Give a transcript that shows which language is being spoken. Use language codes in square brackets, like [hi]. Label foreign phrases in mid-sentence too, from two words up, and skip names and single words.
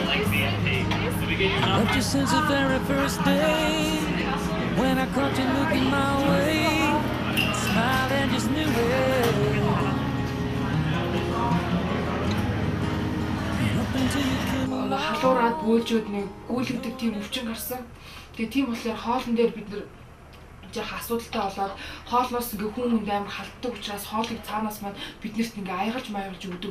[en] Loved you since the very first day. When I caught you looking my way, smiled and just knew it. [mn] Халуураад бөөлжөөд нэг гүйлгдэг тийм өвчин гарсан. Тэгээ тийм болохоор хоолн дээр бид нэр жаахан асуудалтай болоод хоолноос ингээ хүн хүнд амар халтдаг учраас хоолыг цаанаас маань биднэрт ингээ аягалж маягалж өгдөг.